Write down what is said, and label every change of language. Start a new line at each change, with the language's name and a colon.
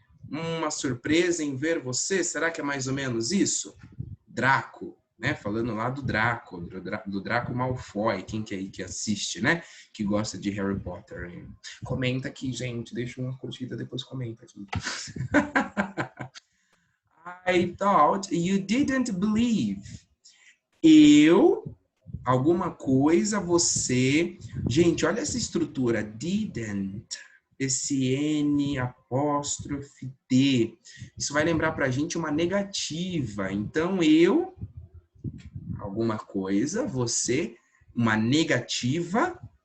Portuguese: Uma surpresa em ver você. Será que é mais ou menos isso? Draco, né? Falando lá do Draco, do Draco Malfoy. Quem que é aí que assiste, né? Que gosta de Harry Potter. Comenta aqui, gente. Deixa uma curtida, depois comenta aqui.
English: I thought you didn't believe.
Portuguese: Eu... alguma coisa, você... Gente, olha essa estrutura. Didn't. Esse N apóstrofe D. Isso vai lembrar pra gente uma negativa. Então, eu... alguma coisa, você... uma negativa.